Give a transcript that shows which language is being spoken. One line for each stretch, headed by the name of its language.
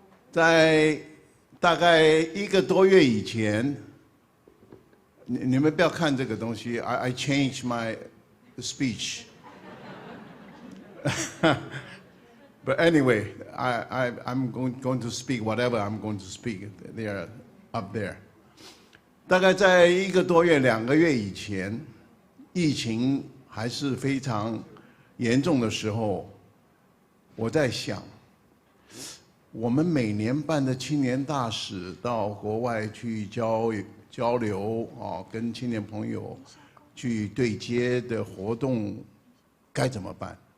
Chinese: 在大概1个多月以前，你们不要看这个东西 ，
English: I changed my speech. But anyway, I'm going to speak whatever I'm going to speak. They are up there.
Chinese: 大概在1个多月、2个月以前，疫情还是非常严重的时候，我在想。我们每年办的青年大使到国外去交流跟青年朋友去对接的活动该怎么办？